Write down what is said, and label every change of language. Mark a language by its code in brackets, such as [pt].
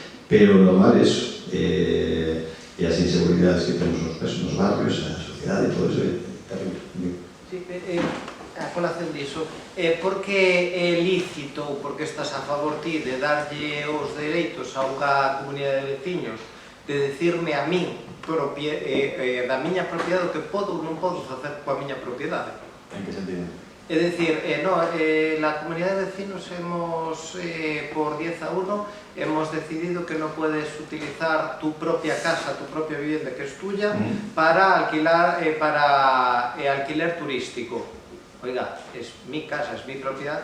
[gl] Pero normal é iso, e as inseguridades que temos nos barrios, a sociedade, todo eso é terrible. Sí, a colación diso, por que é lícito ou por que estás a favor ti de darlle os dereitos a unha comunidade de veciños de decirme a min da miña propiedade o que podo ou non podo facer coa miña propiedade? En que sentido? É dicir, [es] la comunidad de vecinos hemos, por 10 a 1, hemos decidido que no puedes utilizar tu propia casa, tu propia vivienda que es tuya, para alquilar, para alquiler turístico. Oiga, es mi casa, es mi propiedad.